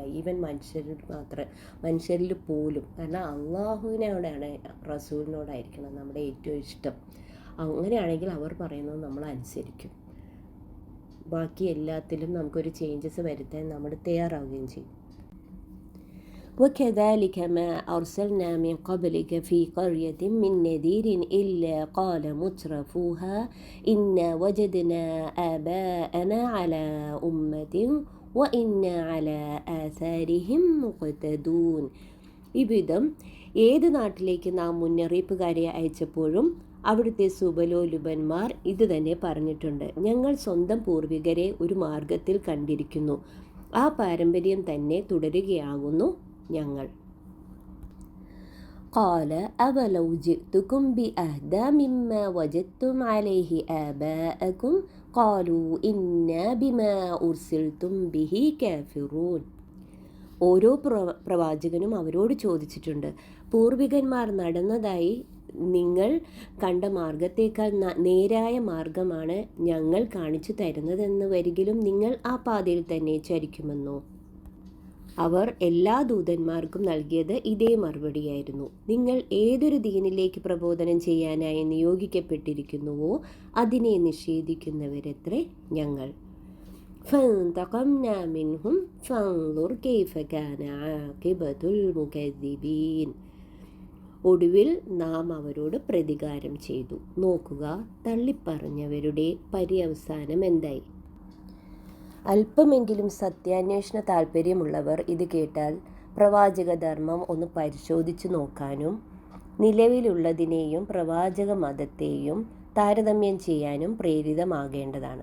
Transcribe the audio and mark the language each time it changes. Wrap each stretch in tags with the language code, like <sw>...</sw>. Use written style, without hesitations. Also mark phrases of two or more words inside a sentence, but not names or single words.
<ml>ഈവൻ മനുഷ്യരിൽ പോലും. കാരണം അള്ളാഹുവിനോടാണ്, റസൂലിനോടായിരിക്കണം നമ്മുടെ ഏറ്റവും ഇഷ്ടം. അങ്ങനെയാണെങ്കിൽ അവർ പറയുന്നത് നമ്മൾ അനുസരിക്കും. ബാക്കി എല്ലാത്തിലും നമുക്കൊരു ചേഞ്ചസ് വരുത്താൻ നമ്മൾ തയ്യാറാവുകയും ചെയ്യും.</ml> <ar>وكذلك ما أرسلنا من قبلك في قرية من نذير إلا قال مترفوها إنا وجدنا آباءنا على أمة وإنا على آثارهم مقتدون.</ar> <ml>ഇവിധം ഏത് നാട്ടിലേക്ക് നാം മുന്നറിയിപ്പുകാരെ അയച്ചപ്പോഴും അവിടുത്തെ സുബലോലുപന്മാർ ഇത് തന്നെ പറഞ്ഞിട്ടുണ്ട്: ഞങ്ങൾ സ്വന്തം പൂർവികരെ ഒരു മാർഗത്തിൽ കണ്ടിരിക്കുന്നു, ആ പാരമ്പര്യം തന്നെ തുടരുകയാകുന്നു ഞങ്ങൾ.</ml> <ar>قال أولو جئتكم بأهدى مما وجدتم عليه آباءكم قالوا إنا بما أرسلتم به كافرون.</ar> <ml>ഓരോ പ്രവാചകനും അവരോട് ചോദിച്ചിട്ടുണ്ട്, പൂർവികന്മാർ നടന്നതായി നിങ്ങൾ കണ്ട മാർഗത്തേക്കാൾ നേരായ മാർഗമാണ് ഞങ്ങൾ കാണിച്ചു തരുന്നതെന്ന് വരികിലും നിങ്ങൾ ആ പാതയിൽ തന്നെ ചരിക്കുമെന്നോ? അവർ എല്ലാ ദൂതന്മാർക്കും നൽകിയത് ഇതേ മറുപടിയായിരുന്നു: നിങ്ങൾ ഏതൊരു ദീനിലേക്ക് പ്രബോധനം ചെയ്യാനായി നിയോഗിക്കപ്പെട്ടിരിക്കുന്നുവോ അതിനെ നിഷേധിക്കുന്നവരത്രേ ഞങ്ങൾ.</ml> <ar>فانتقمنا منهم فانظر كيف كان عاقبة المكذبين.</ar> <ml>ഒടുവിൽ നാം അവരോട് പ്രതികാരം ചെയ്തു, നോക്കുക തള്ളിപ്പറഞ്ഞവരുടെ പര്യവസാനം എന്തായി. അല്പമെങ്കിലും സത്യാന്വേഷണ താല്പര്യമുള്ളവർ ഇത് കേട്ടാൽ പ്രവാചക ധർമ്മം ഒന്ന് പരിശോധിച്ചു നോക്കാനും നിലവിലുള്ളതിനെയും പ്രവാചക മതത്തെയും താരതമ്യം ചെയ്യാനും പ്രേരിതമാകേണ്ടതാണ്.</ml>